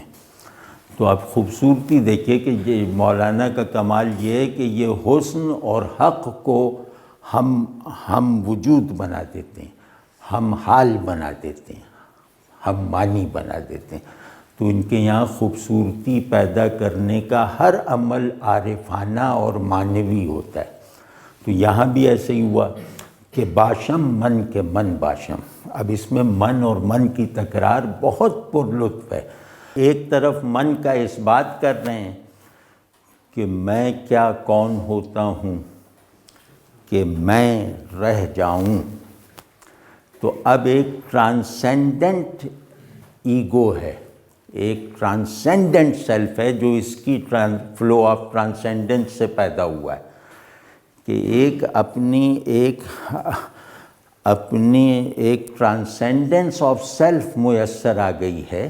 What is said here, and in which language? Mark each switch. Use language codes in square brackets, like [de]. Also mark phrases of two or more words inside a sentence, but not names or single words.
[ur] تو آپ خوبصورتی دیکھیے کہ یہ مولانا کا کمال یہ ہے کہ یہ حسن اور حق کو ہم وجود بنا دیتے ہیں، ہم حال بنا دیتے ہیں، ہم معنی بنا دیتے ہیں۔ تو ان کے یہاں خوبصورتی پیدا کرنے کا ہر عمل عارفانہ اور معنوی ہوتا ہے۔ تو یہاں بھی ایسے ہی ہوا کہ [fa] باشم من کے من باشم۔ [ur] اب اس میں من اور من کی تکرار بہت پر لطف ہے۔ ایک طرف من کا اس بات کر رہے ہیں کہ میں کیا کون ہوتا ہوں کہ میں رہ جاؤں۔ تو اب ایک [en] transcendent ego [ur] ہے، ایک [en] transcendent self [ur] ہے جو اس کی [en] flow of transcendent [ur] سے پیدا ہوا ہے کہ ایک اپنی [en] transcendence of self [ur] میسر آ گئی ہے۔